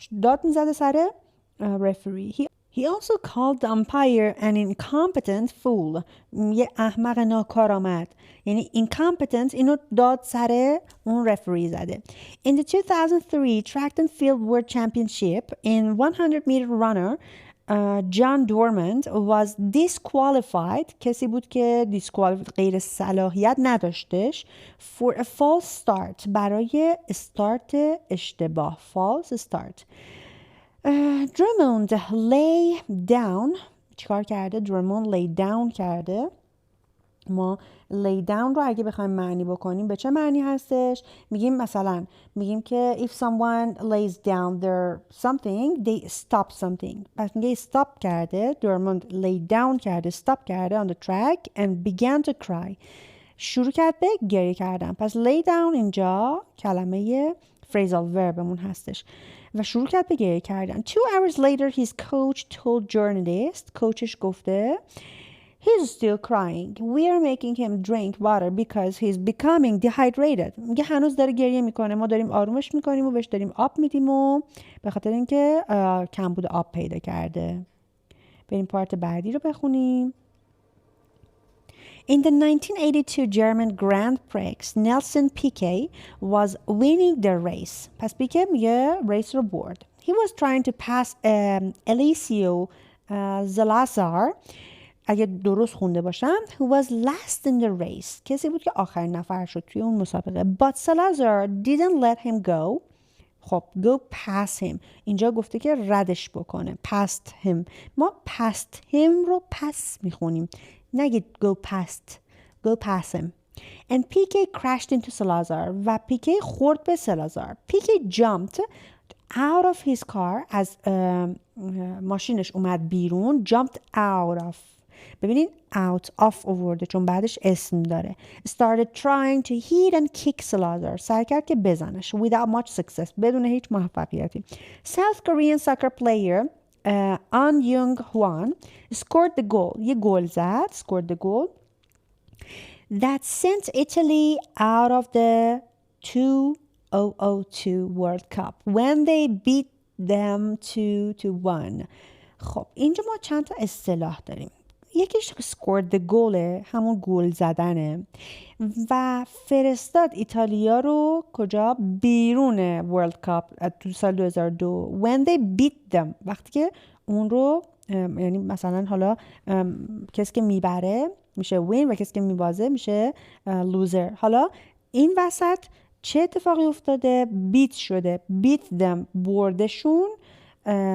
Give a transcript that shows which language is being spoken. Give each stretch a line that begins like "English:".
Persian: داد میزده سر referee.
English: He also called the umpire an incompetent fool.
Persian: یه احمق ناکارآمد. یعنی incompetent اینو داد سر اون referee زده.
English: In the 2003 track and field world championship in 100-meter runner John Dormant was disqualified.
Persian: کسی بود که غیر صلاحیت نداشتش
English: for a false start.
Persian: برای استارت اشتباه.
English: false start. Drummond lay down.
Persian: چیکار کرده؟ Drummond
English: lay down
Persian: کرده. ما lay down رو اگه بخوایم معنی بکنیم به چه معنی هستش؟ میگیم مثلا میگیم که
English: if someone lays down their something they stop something.
Persian: پس میگه stop کرده.
English: Drummond lay down کرده. stop کرده on the track and began to cry.
Persian: شروع کرد به گریه کردن. پس lay down اینجا کلمه phrasal verbمون هستش و شروع کرد به گریه کردن.
English: 2 hours later his coach told journalist.
Persian: کوچش گفته
English: he's still crying. We are making him drink water because he's becoming dehydrated.
Persian: میگه هنوز داره گریه میکنه. ما داریم آرومش میکنیم و بهش داریم آب میدیم و به خاطر اینکه کمبود آب پیدا کرده. بریم پارت بعدی رو بخونیم.
English: In the 1982 German Grand Prix, Nelson Piquet was winning the race.
Persian: پس پیکه میگه ریس رو برد.
English: He was trying to pass Eliseo Salazar.
Persian: اگه درست خونده باشم
English: who was last in the race.
Persian: کسی بود که آخرین نفر شد توی اون مسابقه.
English: But Salazar didn't let him go. خب go past him.
Persian: اینجا گفته که ردش بکنه. past him. ما
English: past him
Persian: رو پس میخونیم. نگید
English: go past him. And Piquet crashed into Salazar.
Persian: و پیکه خورد به سلازار.
English: Piquet jumped out of his car.
Persian: از ماشینش اومد بیرون.
English: Jumped out of.
Persian: ببینید out of آورده چون بعدش اسم داره.
English: Started trying to hit and kick Salazar.
Persian: سعی کرد که بزنش.
English: Without much success.
Persian: بدون هیچ موفقیتی.
English: South Korean soccer player An Young-hwan scored the goal.
Persian: یه گل زد.
English: Scored the goal that sent Italy out of the 2002 World Cup when they beat them 2-1.
Persian: خب اینجا ما چند تا اصطلاح داریم. یکیش
English: scored the goal
Persian: همون گل زدنه و فرستاد ایتالیا رو کجا؟ بیرون ورلد کاپ تو سال 2002
English: when they beat them.
Persian: وقتی که اون رو یعنی مثلا حالا کسی که میبره میشه win و کسی که میبازه میشه loser. حالا این وسط چه اتفاقی افتاده؟ بیت شده.
English: beat them
Persian: بردشون
English: 2-1.